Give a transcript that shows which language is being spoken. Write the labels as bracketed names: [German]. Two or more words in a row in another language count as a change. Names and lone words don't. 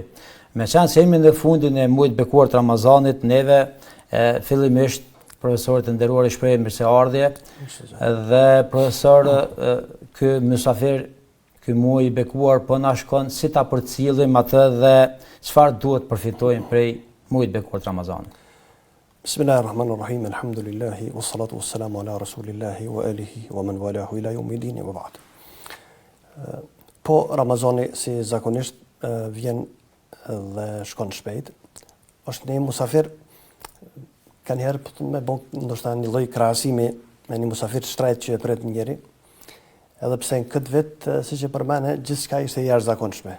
[Albanian] Meqenëse se jemi në fundin e muajit bekuar të Ramazanit, neve fillimisht profesorët e nderuar i shprehim mirëseardhje dhe profesor ky mysafir, ky muaj i bekuar po na shkon si ta përcjellim atë dhe çfarë duhet përfitojmë prej muajit bekuar të Ramazanit. [Arabic] بسم الله الرحمن الرحيم الحمد لله والصلاة والسلام على رسول الله وعلى آله ومن والاه إلى يوم الدين وبعد. [Albanian] Po Ramazani si zakonisht vjen dhe shkon shpejt. Është një musafir, kanë herë me bërë ndoshta një lloj krahasimi me një musafir shtrejt që e pret njëri, edhe pse në këtë vit, siç e përmene, gjithçka ishte jashtëzakonshme.